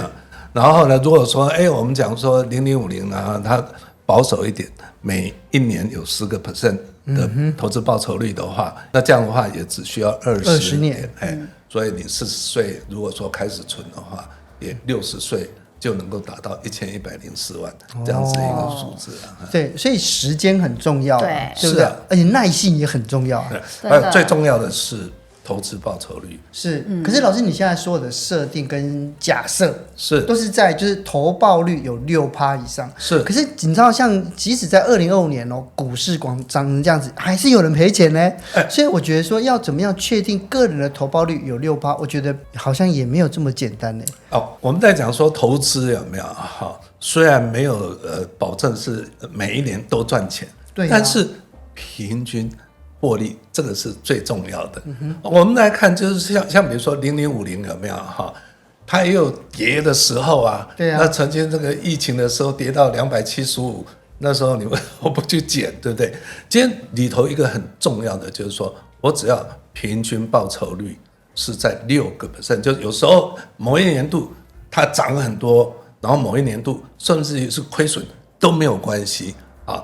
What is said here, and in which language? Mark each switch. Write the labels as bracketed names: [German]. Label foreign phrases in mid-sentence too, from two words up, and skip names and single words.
[Chinese] 然後呢，如果說我們講說0050啊，它保守一點，每一年有10% 的投資報酬率的話，那這樣的話也只需要20年，所以你40歲如果說開始存的話，也60歲就能夠達到1104萬這樣子一個數字對，所以時間很重要，对不對？而且耐性也很重要。最重要的是投資報酬率是，可是老師，你現在所有的設定跟假設是都是在就是投報率有6%以上，是。可是你知道，像即使在2025 年股市漲成這樣子，還是有人賠錢呢。所以我覺得說要怎麼樣確定個人的投報率有6%，我覺得好像也没有這麼簡單呢。我們在講說投資有沒有雖然沒有保證是每一年都賺錢，對，但是平均獲利這個是最重要的。我們來看，就是像比如說0050有沒有它也有跌的時候啊。對啊。那曾經這個疫情的時候跌到275，那時候你為什麼不去撿，對不對？今天裡頭一個很重要的就是說，我只要平均報酬率是在6%，就是有時候某一年度它漲很多，然後某一年度甚至於是虧損都沒有關係啊。